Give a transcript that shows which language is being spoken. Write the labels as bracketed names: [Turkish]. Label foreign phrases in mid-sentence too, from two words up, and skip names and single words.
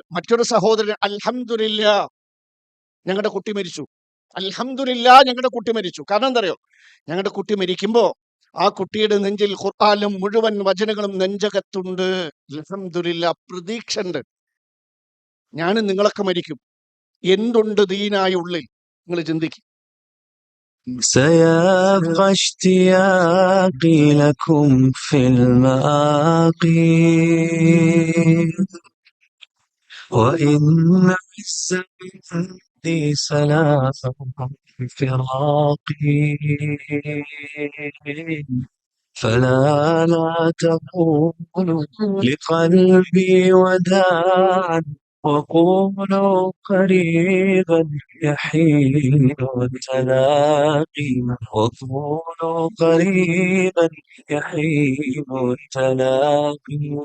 [Malayalam] മറ്റൊരു സഹോദരൻ, അൽഹംദുലില്ലാ ഞങ്ങളുടെ കുട്ടി മരിച്ചു, അൽഹംദുലില്ലാ ഞങ്ങളുടെ കുട്ടി മരിച്ചു. കാരണം എന്താ അറിയോ? ഞങ്ങളുടെ കുട്ടി മരിക്കുമ്പോ ആ കുട്ടിയുടെ നെഞ്ചിൽ ഖുർആനിലും മുഴുവൻ വചനങ്ങളും നെഞ്ചകത്തുണ്ട്. അൽഹംദുലില്ലാ, പ്രതീക്ഷ ഉണ്ട്. ഞാനും നിങ്ങളൊക്കെ മരിക്കും. എന്തുണ്ട് ദീനായ ഉള്ളിൽ? നിങ്ങൾ ചിന്തിക്കും. [Arabic] سيبقى اشتياقي لكم في المآقي وإن عزتي سلام فراقي فلا لا تقولوا لقلبي وداعا وقولوا قريبا يحين التلاقي وقولوا قريبا يحين التلاقي